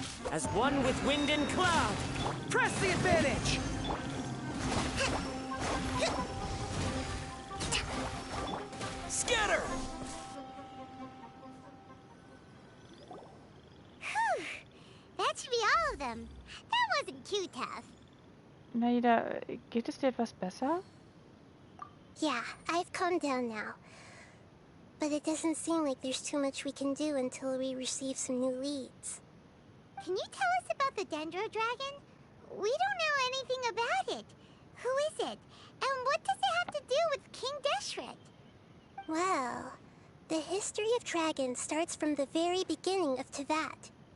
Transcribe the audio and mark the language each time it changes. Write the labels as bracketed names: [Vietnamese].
[English] As one with wind and cloud, press the advantage! Scatter! Whew. That should be all of them. That wasn't too tough. [German] Naida, geht es dir etwas besser? [English] Yeah, I've calmed down now. But it doesn't seem like there's too much we can do until we receive some new leads. Can you tell us about the Dendro Dragon? We don't know anything about it. Who is it? And what does it have to do with King Deshret? Well, the history of dragons starts from the very beginning of Teyvat.